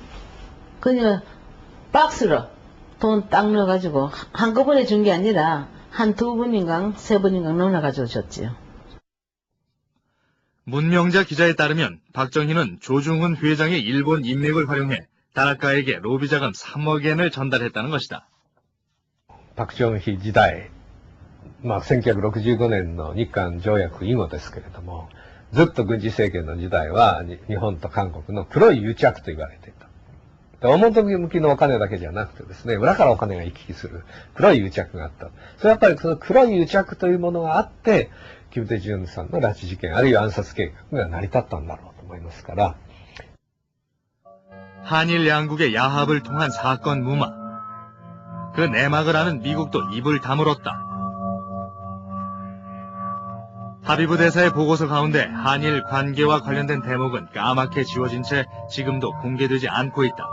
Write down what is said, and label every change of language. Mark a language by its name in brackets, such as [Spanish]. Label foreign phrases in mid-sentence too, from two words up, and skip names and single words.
[Korean] 그냥 박스로 돈 딱 넣어가지고 한꺼번에 준 게 아니라 한 2번인가 3번인가 넣어가지고 줬지요. 문명자 기자에 따르면 박정희는 조중훈 회장의 일본 인맥을 활용해 다나카에게 로비자금 3억 엔을 전달했다는 것이다. [Japanese] 박정희 時代、1965年の日韓条約以後ですけれども、ずっと軍事政権の時代は日本と韓国の黒い癒着と言われていた。表向きのお金だけじゃなくてですね、裏からお金が行き来する黒い癒着があった。それはやっぱりその黒い癒着というものがあって、金大中さんの拉致事件、あるいは暗殺計画が成り立ったんだろうと思いますから。 [Korean] 한일 양국의 야합을 통한 사건 무마. 그 내막을 아는 미국도 입을 다물었다. 하비브 대사의 보고서 가운데 한일 관계와 관련된 대목은 까맣게 지워진 채 지금도 공개되지 않고 있다.